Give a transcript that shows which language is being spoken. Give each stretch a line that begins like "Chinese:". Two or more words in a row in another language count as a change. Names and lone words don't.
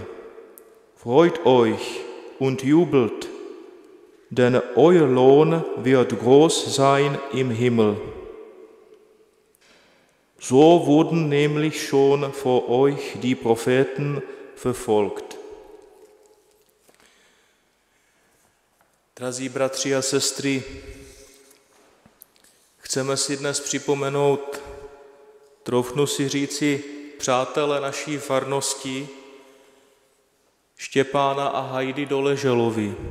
German: Freut euch und jubelt, denn euer Lohn wird groß sein im Himmel. So wurden nämlich schon vor euch die Propheten verfolgt.
Czech: Drazí bratři a sestry, chceme si dnes připomenout, troufnu si říci, přátele naší farnosti, Štěpána a Hajdy Doleželovi.